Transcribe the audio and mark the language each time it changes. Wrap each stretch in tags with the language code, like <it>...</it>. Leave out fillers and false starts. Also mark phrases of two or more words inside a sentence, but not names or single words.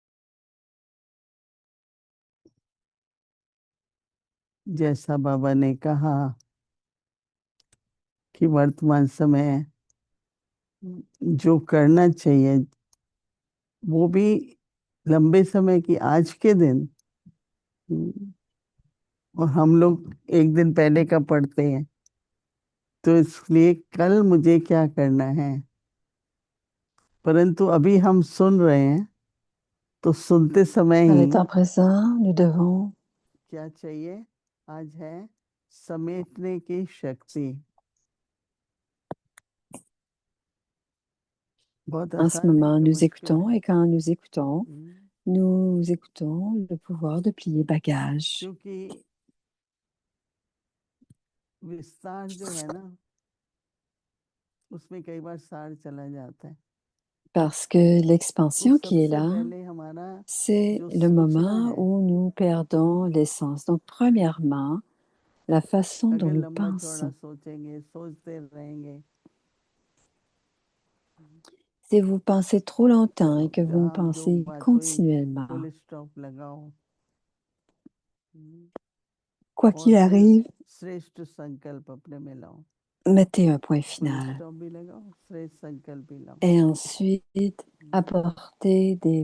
<hi>जैसा बाबा ने कहा कि वर्तमान समय जो करना चाहिए वो भी लंबे समय की आज के दिन, और हम लोग एक दिन पहले का पढ़ते हैं, तो इसलिए कल मुझे क्या करना है। परंतु अभी हम सुन रहे हैं तो सुनते समय</hi> <fr>À</fr> <hi>ही</hi> <fr>l'état présent, nous devons</fr> <hi>क्या चाहिए, आज है समेटने की शक्ति। बहुत</hi> <fr>en ce</fr> <hi>आसान है</hi> <fr>moment,</fr> <hi>कि</hi> <fr>nous</fr> <hi>मुश्किल</hi> <fr>écoutons</fr> <hi>है।</hi> <fr>et quand nous écoutons le pouvoir de plier bagage.</fr> <hi>क्योंकि विस्तार जो है ना, उसमें कई बार सार चला जाता है।</hi> <fr>Parce que</fr> <hi>तो</hi> <fr>l'expansion qui est</fr> <hi>सबसे</hi> <fr>là,</fr> <hi>पहले हमारा</hi> <fr>c'est</fr> <hi>जो</hi> <fr>le</fr> <hi>सोचना</hi> <fr>moment</fr> <hi>है,</hi> <fr>où nous perdons l'essence. Donc, premièrement, la façon dont</fr> <hi>अगर</hi> <fr>nous</fr> <hi>लंबा चौड़ा</hi> <fr>pensons.</fr> <hi>सोचेंगे, सोचते रहेंगे,</hi> <fr>Si vous pensez trop longtemps et</fr> <hi>तो</hi> <fr>que vous ne</fr> <hi>जहाँ जो</hi> <fr>pensez</fr> <hi>बात हुई</hi> <fr>continuellement,</fr> <en>full stop</en> <hi>लगाओ</hi> <fr>quoi</fr> <hi>और</hi> <fr>qu'il</fr> <hi>फिर</hi> <fr>arrive,</fr> <hi>श्रेष्ठ संकल्प अपने में लाओ।</hi> <fr>mettez un point</fr> <hi>फुल</hi> <fr>final.</fr> <hi>स्टॉप भी लगाओ, श्रेष्ठ संकल्प भी लाओ।</hi> <fr>Et ensuite, apportez des</fr>